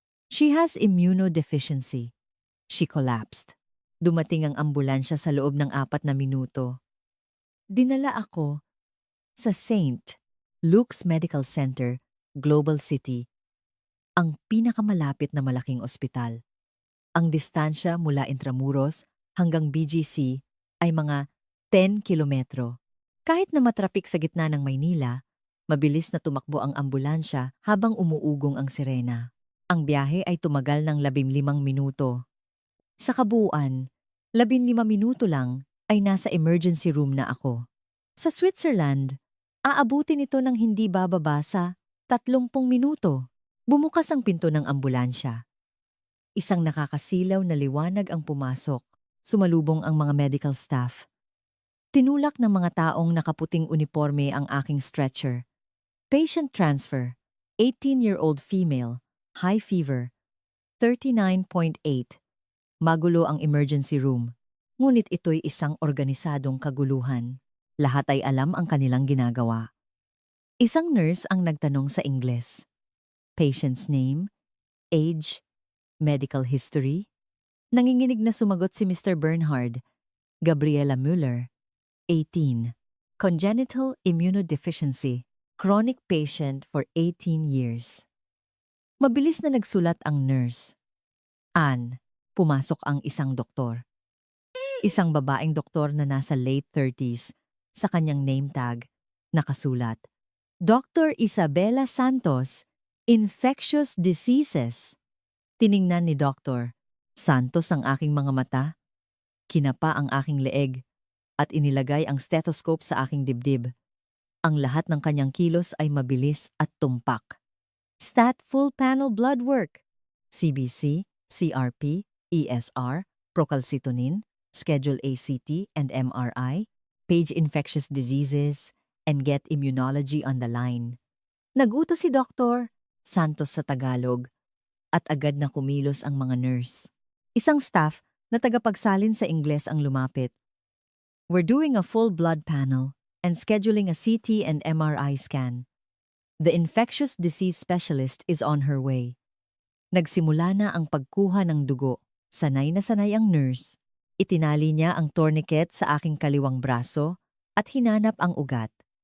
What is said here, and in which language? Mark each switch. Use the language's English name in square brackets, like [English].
[English] She has immunodeficiency. She collapsed. [Filipino] Dumating ang ambulansya sa loob ng 4 na minuto. Dinala ako sa St. Luke's Medical Center, Global City, ang pinakamalapit na malaking ospital. Ang distansya mula Intramuros hanggang BGC ay mga 10 kilometro. Kahit na matrapik sa gitna ng Maynila, mabilis na tumakbo ang ambulansya habang umuugong ang sirena. Ang biyahe ay tumagal ng 15 minuto. Sa kabuuan, 15 minuto lang ay nasa emergency room na ako. Sa Switzerland, aabutin ito ng hindi bababa sa 30 minuto. Bumukas ang pinto ng ambulansya. Isang nakakasilaw na liwanag ang pumasok. Sumalubong ang mga medical staff. Tinulak ng mga taong nakaputing uniforme ang aking stretcher. [English] Patient transfer, 18-year-old female, high fever, 39.8. [Filipino] Magulo ang emergency room, ngunit ito'y isang organisadong kaguluhan. Lahat ay alam ang kanilang ginagawa. Isang nurse ang nagtanong sa Ingles. [English] Patient's name, age, medical history. [Filipino] Nanginginig na sumagot si Mr. Bernhard. Gabriela Müller, 18. [English] Congenital immunodeficiency. Chronic patient for 18 years. [Filipino] Mabilis na nagsulat ang nurse. Anne, pumasok ang isang doktor. Isang babaeng doktor na nasa late 30s. Sa kanyang name tag, nakasulat. Dr. Isabela Santos, Infectious Diseases. Tiningnan ni Dr. Santos ang aking mga mata. Kinapa ang aking leeg at inilagay ang stethoscope sa aking dibdib. Ang lahat ng kanyang kilos ay mabilis at tumpak. [English] Stat Full Panel Blood Work, CBC, CRP, ESR, procalcitonin, Schedule ACT and MRI, Page Infectious Diseases, and Get Immunology on the line. [Filipino] Nagutos si Dr. Santos sa Tagalog at agad na kumilos ang mga nurse. Isang staff na tagapagsalin sa Ingles ang lumapit. [English] We're doing a full blood panel and scheduling a CT and MRI scan. The infectious disease specialist is on her way. [Filipino] Nagsimula na ang pagkuha ng dugo. Sanay na sanay ang nurse. Itinali niya ang tourniquet sa aking kaliwang braso at hinanap ang ugat.